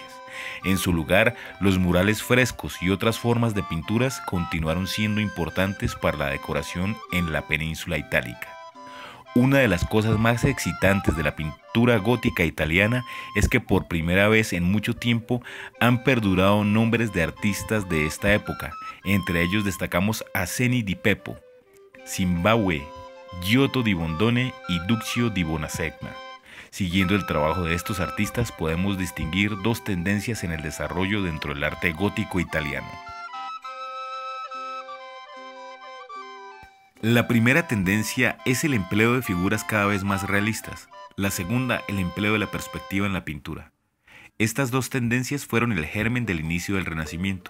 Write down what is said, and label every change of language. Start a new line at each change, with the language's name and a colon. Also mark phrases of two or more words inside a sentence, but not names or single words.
Spanish: En su lugar, los murales frescos y otras formas de pinturas continuaron siendo importantes para la decoración en la península itálica. Una de las cosas más excitantes de la pintura gótica italiana es que por primera vez en mucho tiempo han perdurado nombres de artistas de esta época. Entre ellos destacamos a Ceni di Beppo, Zimbabue, Giotto di Bondone y Duccio di Bonasegna. Siguiendo el trabajo de estos artistas podemos distinguir dos tendencias en el desarrollo dentro del arte gótico italiano. La primera tendencia es el empleo de figuras cada vez más realistas. La segunda, el empleo de la perspectiva en la pintura. Estas dos tendencias fueron el germen del inicio del Renacimiento.